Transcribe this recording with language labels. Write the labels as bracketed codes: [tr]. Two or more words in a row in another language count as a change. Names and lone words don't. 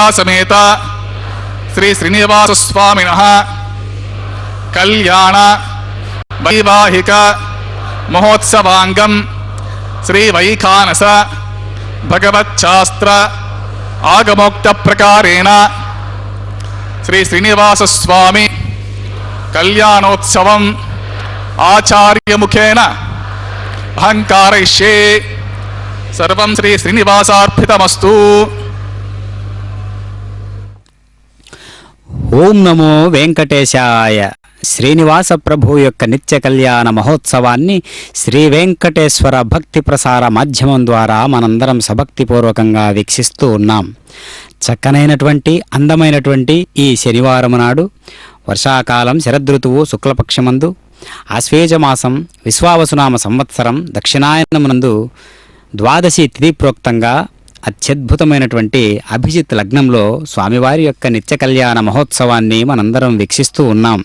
[sa] समेत श्री श्रीनिवास स्वामिनः कल्याण वैवाहिक महोत्सवांगम श्री वैखानस भगवच्छास्त्र आगमोक्त प्रकारेण श्री श्रीनिवास स्वामी कल्याणोत्सवम् आचार्य मुखेन अहंकारयिष्ये। सर्वं श्री श्रीनिवासार्पितमस्तु। [te] ఓం నమో వెంకటేశాయ. శ్రీనివాస ప్రభు యొక్క నిత్య కళ్యాణ మహోత్సవాన్ని శ్రీ వెంకటేశ్వర భక్తి ప్రసార మాధ్యమం ద్వారా మనందరం సభక్తిపూర్వకంగా వీక్షిస్తూ ఉన్నాం. చక్కనైనటువంటి అందమైనటువంటి ఈ శనివారం నాడు వర్షాకాలం శరదృతువు శుక్లపక్షమందు ఆశ్వేజమాసం విశ్వావసునామ సంవత్సరం దక్షిణాయనమునందు ద్వాదశి తిథి ప్రోక్తంగా అత్యద్భుతమైనటువంటి అభిజిత్ లగ్నంలో స్వామివారి యొక్క నిత్య కళ్యాణ మహోత్సవాన్ని మనందరం వీక్షిస్తూ ఉన్నాం.